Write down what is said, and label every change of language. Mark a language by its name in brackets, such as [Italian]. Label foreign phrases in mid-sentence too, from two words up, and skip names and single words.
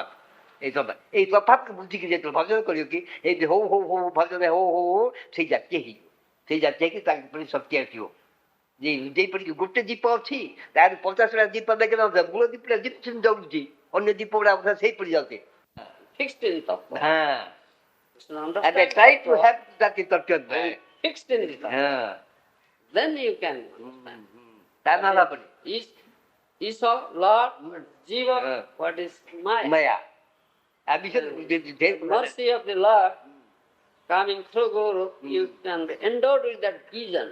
[Odia] ଏଇ ତଫାତକୁ ବୁଝିକି ଯେତେବେଳେ ଭଜନ କରିବ କି ଏଇ ହଉ ହଉ ହଉ ଭଜନ ହଉ ହଉ ହଉ ସେଇ ଜାତୀୟ ହେଇଯିବ। ସେଇ ଜାତୀୟ ହେଇକି ତାଙ୍କ ପ୍ରତି ଶକ୍ତି ଆସିବ। ଯେ ଯେପରିକି ଗୋଟେ ଦୀପ ଅଛି ତାର 50ଟା ଦୀପ ଦେଖିଲେ ମୂଳ ଦୀପଟା ଦୀପ ଜଳୁଛି, ଅନ୍ୟ ଦୀପ ଗୁଡ଼ା ସେଇପରି ଯାଉଛି। [English] Fixed in tattva. And I try to have that tattva. Fixed in tattva. Then you can understand. Isa, Lord, Jiva, what is Maya? Maya. The mercy of the Lord coming through Guru, you can be endowed with that vision.